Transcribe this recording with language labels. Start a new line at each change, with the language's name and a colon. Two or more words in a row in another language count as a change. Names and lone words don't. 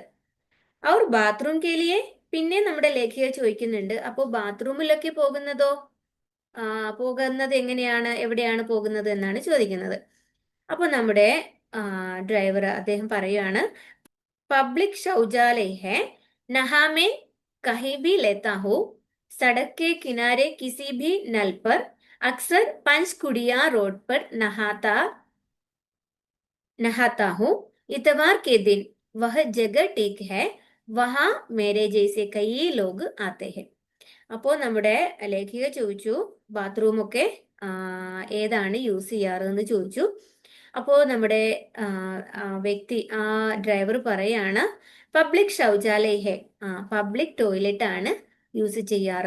Hindi: और बाथरूम के लिए,
Malayalam: പിന്നെ നമ്മുടെ ലേഖിക ചോദിക്കുന്നുണ്ട് അപ്പോ ബാത്റൂമിലൊക്കെ പോകുന്നത് എങ്ങനെയാണ്, എവിടെയാണ് പോകുന്നത് എന്നാണ് ചോദിക്കുന്നത്. അപ്പൊ നമ്മുടെ ഡ്രൈവർ അദ്ദേഹം പറയുകയാണ്
Hindi: पब्लिक शौचालय है, नहा में कहीं भी लेता हूँ, सड़क के किनारे किसी भी नल पर, अक्सर पंचकुड़िया रोड पर नहाता हूँ. इतवार के दिन वह जगह ठीक है, वहाँ मेरे जैसे कई लोग आते हैं.
Malayalam: അപ്പോൾ നമ്മുടെ ലേഖിക ചോദിച്ചു ബാത്റൂമൊക്കെ ഏതാണ് യൂസ് ചെയ്യാറ് എന്ന് ചോദിച്ചു. അപ്പോൾ നമ്മുടെ വ്യക്തി, ഡ്രൈവർ പറയാണ്
Hindi: पब्लिक शौचालय है,
English: public toilet
Malayalam: ആണ് യൂസ് ചെയ്യാറ്.